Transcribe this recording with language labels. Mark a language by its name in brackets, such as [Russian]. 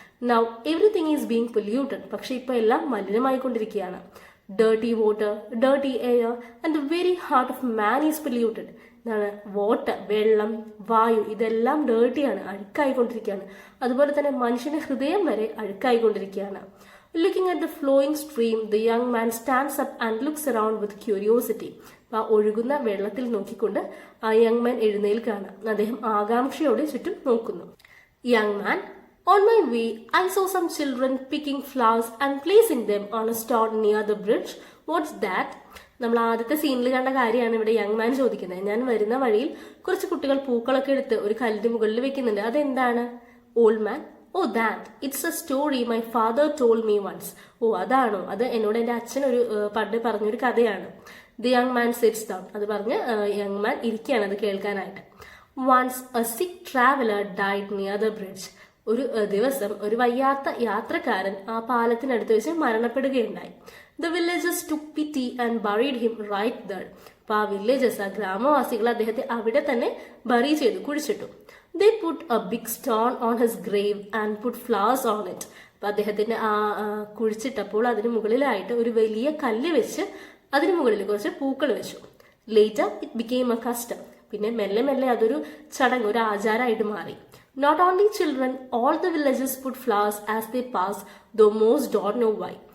[English] Now everything is being polluted. [Malayalam] പക്ഷെ ഇപ്പൊ എല്ലാം മലിനമായിക്കൊണ്ടിരിക്കുകയാണ്. [English] Dirty water, dirty air and the very heart of man is polluted. [Malayalam] എന്താണ്? Water, വെള്ളം, വായു, ഇതെല്ലാം ഡേർട്ടിയാണ്, അഴുക്കായിക്കൊണ്ടിരിക്കുകയാണ്. അതുപോലെ തന്നെ മനുഷ്യന്റെ ഹൃദയം വരെ അഴുക്കായിക്കൊണ്ടിരിക്കുകയാണ്. [English] Looking at the flowing stream, the young man stands up and looks around with curiosity. [Malayalam] ആ ഒഴുകുന്ന വെള്ളത്തിൽ നോക്കിക്കൊണ്ട് ആ യങ് മാൻ എഴുന്നേൽക്കാണ്. അദ്ദേഹം ആകാംക്ഷയോടെ ചുറ്റും നോക്കുന്നു. [English] Young man, on my way, I saw some children picking flowers and placing them on a stone near the bridge. What's that? [Malayalam] നമ്മൾ ആദ്യത്തെ സീനിൽ കണ്ട കാര്യമാണ് ഇവിടെ യങ് മാൻ ചോദിക്കുന്നത്. ഞാൻ വരുന്ന വഴിയിൽ കുറച്ച് കുട്ടികൾ പൂക്കളൊക്കെ എടുത്ത് ഒരു കല്ലിന്റെ മുകളിൽ വെക്കുന്നുണ്ട്, അതെന്താണ്? [English] Old man, oh that it's a story my father told me once. [Malayalam] ഓ അതാണോ? അത് എന്നോട് എൻ്റെ അച്ഛൻ ഒരു പണ്ട് പറഞ്ഞൊരു കഥയാണ്. [English] The young man sits down. [Malayalam] അത് പറഞ്ഞ് യങ് മാൻ ഇരിക്കുകയാണ് അത് കേൾക്കാനായിട്ട്. [English] Once a sick traveller died near the bridge. [Malayalam] ഒരു ദിവസം ഒരു വയ്യാത്ത യാത്രക്കാരൻ ആ പാലത്തിനടുത്ത് വെച്ച് മരണപ്പെടുകയുണ്ടായി. [English] The villages took pity and buried him right there. [Malayalam] അപ്പൊ ആ വില്ലേജസ്, ആ ഗ്രാമവാസികൾ അദ്ദേഹത്തെ അവിടെ തന്നെ ബറി ചെയ്തു, കുഴിച്ചിട്ടു. [English] They put a big stone on his grave and put flowers on it. [Malayalam] അപ്പൊ അദ്ദേഹത്തിന്റെ കുഴിച്ചിട്ടപ്പോൾ അതിന് മുകളിലായിട്ട് ഒരു വലിയ കല്ല് വെച്ച് അതിന് മുകളിൽ കുറച്ച് പൂക്കൾ വെച്ചു. [English] Later it became a custom. [Malayalam] പിന്നെ മെല്ലെ മെല്ലെ അതൊരു ചടങ്ങ്, ഒരു ആചാരമായിട്ട് മാറി. [English] Not only children, all the villages put flowers as they pass, though most don't know why.